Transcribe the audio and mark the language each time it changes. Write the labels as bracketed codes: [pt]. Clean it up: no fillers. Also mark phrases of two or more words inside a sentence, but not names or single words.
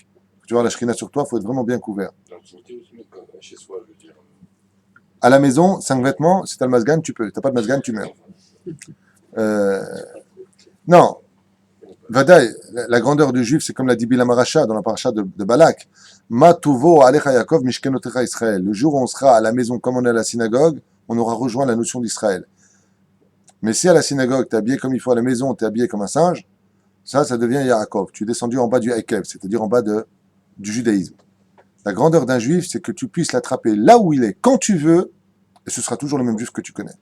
[fr] Tu vois, la shrina sur toi, il faut être vraiment bien couvert. Chez soi, je veux dire. À la maison, 5 vêtements, si tu as le masgan, tu peux. Si tu n'as pas de masgan, tu meurs. Non. Vadaï, la grandeur du juif, c'est comme l'a dit Bilam Aracha dans la paracha de Balak. [he] מה טובו אהליך יעקב משכנותיך ישראל. [fr] Le jour où on sera à la maison comme on est à la synagogue, on aura rejoint la notion d'Israël. Mais si à la synagogue, tu es habillé comme il faut, à la maison, tu es habillé comme un singe, ça devient Yaakov. Tu es descendu en bas du Hakev, c'est-à-dire en bas du judaïsme. La grandeur d'un juif, c'est que tu puisses l'attraper là où il est, quand tu veux, et ce sera toujours le même juif que tu connais.